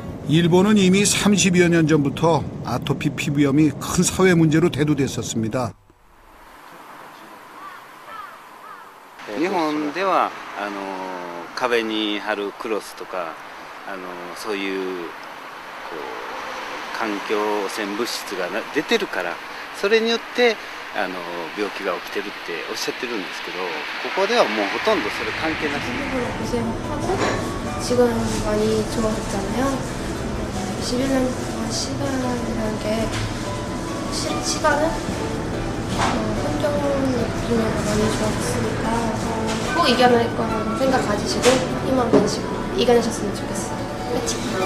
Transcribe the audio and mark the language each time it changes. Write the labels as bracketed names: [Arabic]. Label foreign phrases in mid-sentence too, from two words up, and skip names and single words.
[Korean] 일본은 이미 30여 년 전부터 아토피 피부염이 큰 사회 문제로 대두됐었습니다. [Japanese] 日本では壁に貼るクロスとかそういうこう環境汚染物質が出てるからそれによって病気が起きてるっておっしゃってるんですけどここではもうほとんどそれ関係なしに [Korean] 고생하고 지금 많이 좋아졌잖아요. 11년 동안 시간이라는 게 시간은 환경 분야가 많이 좋아졌으니까 꼭 이겨낼 거라는 생각 가지시고 희망 가지시고 이겨내셨으면 좋겠어요.